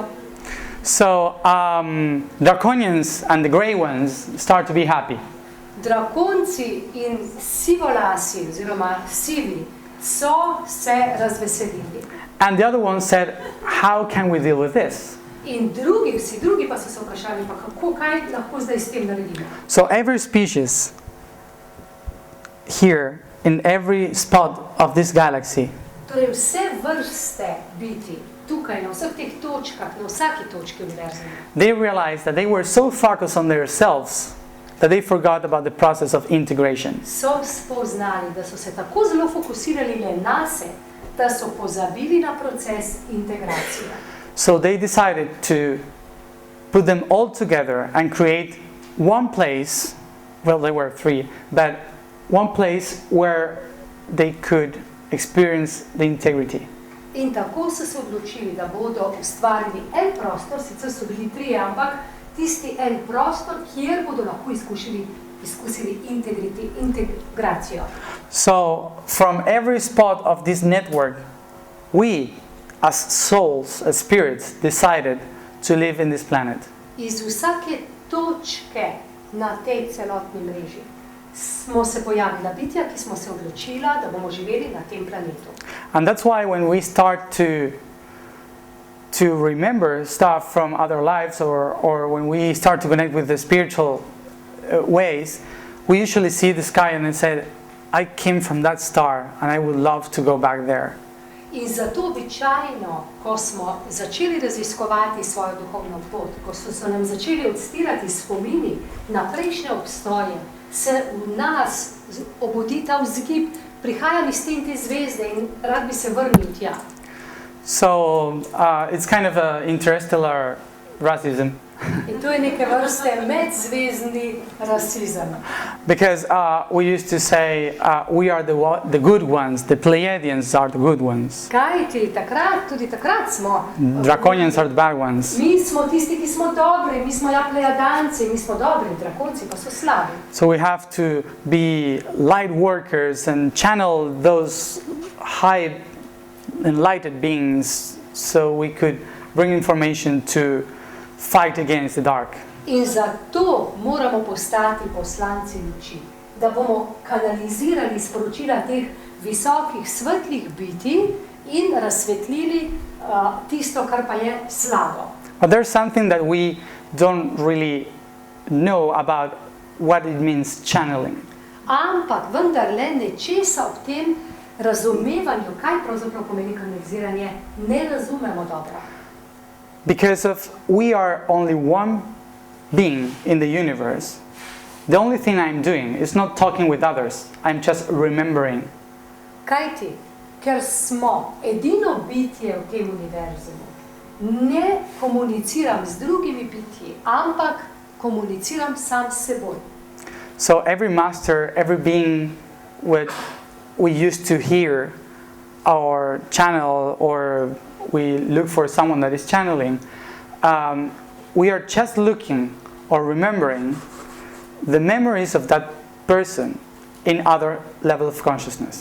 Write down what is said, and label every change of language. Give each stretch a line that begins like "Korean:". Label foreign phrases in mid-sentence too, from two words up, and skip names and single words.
English: So draconians and the grey ones start to be happy.
Slovenian: Drakonci in sivolasi, oziroma sivi, so se razveselili.
English: And the other one said, how can we deal with this?
Slovenian: In vsi drugi pa so se vprašali, pa kako, kaj lahko zdaj s tem naredimo?
English: So every species here, in every spot of this galaxy,
Slovenian: Torej vse vrste biti tukaj, na vseh teh točkah, na vsaki točki univerzuma,
English: they realized that they were so focused on themselves that they forgot about the process of integration.
Slovenian: so spoznali, da so se tako zelo fokusirali le nase, da so pozabili na proces integracije.
English: So they decided to put them all together and create one place, well, there were three, but one place where they could experience the integrity.
Slovenian: In tako so se odločili, da bodo ustvarili en prostor, sicer so bili trije, ampak tisti en prostor, kjer bodo lahko izkusili integracijo.
English: So from every spot of this network, we as souls, as spirits, decided to live in this planet.
Slovenian: Iz vsake točke na tej celotni mreži smo se pojavila bitja, ki smo se odločila, da bomo živeli na tem planetu.
English: And that's why when we start to remember stuff from other lives, or when we start to connect with the spiritual ways, we usually see the sky and then say, I came from that star and I would love to go back there.
Slovenian: In zato običajno, ko smo začeli raziskovati svojo duhovno pot, ko so se nam začeli odstirati spomini na prejšnje obstoje, se v nas obudi ta vzgib, prihajam iz te zvezde in rad bi se vrnil tja.
English: So it's kind of an interstellar racism.
Slovenian: In to je neke vrste medzvezdni rasizem.
English: Because we used to say, we are the good ones, the Pleiadians are the good ones.
Slovenian: Kajti tudi takrat smo
English: Draconians are the bad ones.
Slovenian: mi smo tisti, ki smo dobri, mi smo Plejadanci, mi smo dobri, drakonci pa so slabi.
English: So we have to be light workers and channel those high enlightened beings so we could bring information to fight against the dark.
Slovenian: In zato moramo postati poslanci luči, da bomo kanalizirali sporočila teh visokih, svetlih bitij in razsvetlili tisto, kar pa je slabo.
English: But there's something that we don't really know about what it means channeling.
Slovenian: Ampak vendarle nečesa ob tem razumevanju, kaj pravzaprav pomeni kanaliziranje, ne razumemo dobro.
English: Because we are only one being in the universe, the only thing I'm doing is not talking with others, I'm just remembering.
Slovenian: Kajti, ker smo edino bitje v tem univerzumu, ne komuniciram z drugimi bitji, ampak komuniciram sam s seboj.
English: So every master, every being what we used to hear or channel, or we look for someone that is channeling, we are just looking or remembering the memories of that person in other level of consciousness.